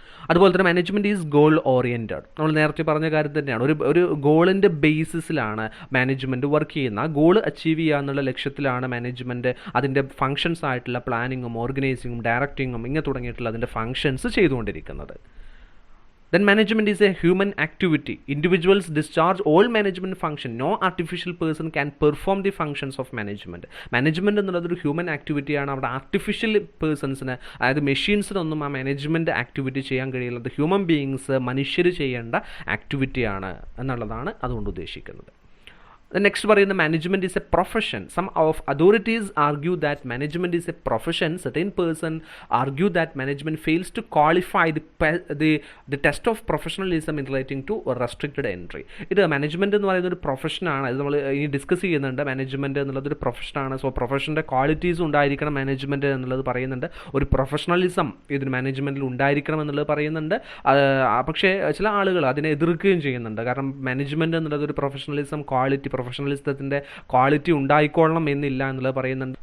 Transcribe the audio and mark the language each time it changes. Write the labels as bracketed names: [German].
[Malayalam] അതുപോലെ തന്നെ [English] Management is goal oriented. [Malayalam] നമ്മൾ നേരത്തെ പറഞ്ഞ കാര്യം തന്നെയാണ്. ഒരു ഗോളിൻ്റെ ബേസിസിലാണ് മാനേജ്മെൻറ്റ് വർക്ക് ചെയ്യുന്നത്. ആ ഗോൾ അച്ചീവ് ചെയ്യുക എന്നുള്ള ലക്ഷ്യത്തിലാണ് മാനേജ്മെൻറ്റ് അതിൻ്റെ ഫങ്ഷൻസ് ആയിട്ടുള്ള പ്ലാനിങ്ങും ഓർഗനൈസിങ്ങും ഡയറക്റ്റിങ്ങും ഇങ്ങനെ തുടങ്ങിയിട്ടുള്ള അതിൻ്റെ ഫങ്ഷൻസ് ചെയ്തുകൊണ്ടിരിക്കുന്നത്. [English] Then management is a human activity. Individuals discharge all management function. No artificial person can perform the functions of management. [Malayalam] Management എന്നുള്ളത് ഒരു ഹ്യൂമൻ ആക്ടിവിറ്റിയാണ്. അവിടെ ആർട്ടിഫിഷ്യൽ പേഴ്സൺസിന്, അതായത് മെഷീൻസിനൊന്നും ആ മാനേജ്മെൻറ്റ് ആക്ടിവിറ്റി ചെയ്യാൻ കഴിയില്ല. അത് ഹ്യൂമൻ ബീയിങ്സ്, മനുഷ്യർ ചെയ്യേണ്ട ആക്ടിവിറ്റിയാണ് എന്നുള്ളതാണ് അതുകൊണ്ട് ഉദ്ദേശിക്കുന്നത്. [English] The next [Malayalam] പറയുന്ന [English] management is a profession. Some of authorities argue that management is a profession. Certain person argue that management fails to qualify the test of professionalism in relating to restricted entry. [Malayalam] ഇത് management എന്ന് പറയുന്ന ഒരു പ്രൊഫഷനാണ്. ഇത് നമ്മൾ ഇനി discuss ചെയ്യുന്നുണ്ട്. Management എന്നുള്ളത് ഒരു പ്രൊഫഷനാണ്. സോ പ്രൊഫഷൻ്റെ ക്വാളിറ്റീസ് ഉണ്ടായിരിക്കണം മാനേജ്മെൻറ്റ് എന്നുള്ളത് പറയുന്നുണ്ട്. ഒരു പ്രൊഫഷണലിസം ഇതിന് മാനേജ്മെൻറ്റിൽ ഉണ്ടായിരിക്കണം എന്നുള്ളത് പറയുന്നുണ്ട്. പക്ഷേ ചില ആളുകൾ അതിനെ എതിർക്കുകയും ചെയ്യുന്നുണ്ട്. കാരണം മാനേജ്മെൻറ്റ് എന്നുള്ളത് ഒരു പ്രൊഫഷണലിസം പ്രൊഫഷണലിസത്തിൻ്റെ ക്വാളിറ്റി ഉണ്ടായിക്കൊള്ളണം എന്നില്ല എന്നുള്ളത് പറയുന്നുണ്ട്.